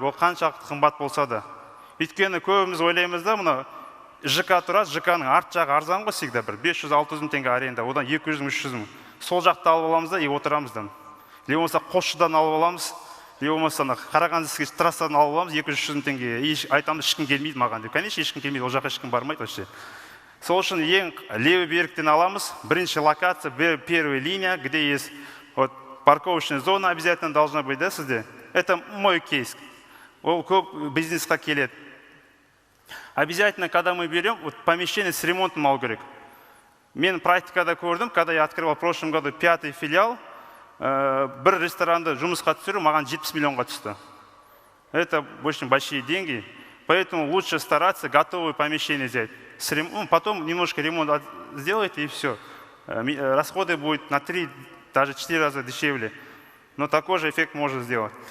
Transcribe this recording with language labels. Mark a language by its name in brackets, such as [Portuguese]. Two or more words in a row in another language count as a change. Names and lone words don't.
[Kazakh] Ол қаншалықты қымбат болса да. Өйткені көбіміз ойлаймыз да, мұны ЖК тұрады, ЖК-ның арт жағы арзан ғой всегда бір 500-600 мың теңге аренда, одан 200-300 мың. Сол жақты алып аламыз да, отырамыз да. Ле болмаса Қосшыдан алып аламыз, ле болмаса Қарағанды трассадан алып аламыз 200-300 мың теңге. Айтамыз, ешкім келмейді маған деп. Конечно, ешкім келмейді, ол жаққа ешкім бармайды вообще. Сол үшін ең левый беріктен аламыз. Бірінші локация, [Russian] первая линия, где есть вот парковочная зона обязательно должна быть, да, сізде? Это мой кейс. [Kazakh] Ол көп бизнесқа келеді. [Russian] Обязательно, когда мы берем, вот помещение с ремонтом [Kazakh] алу керек. Мен практикада көрдім, [Russian] когда я открывал в прошлом году 5-й филиал, [Kazakh] бір ресторанды жұмысқа түсіру маған 70 миллионға түсті. [Russian] Это очень большие деньги, поэтому лучше стараться готовое помещение взять. Потом немножко ремонт сделайте и все. Расходы будут на 3, даже 4 раза дешевле, но такой же эффект можно сделать.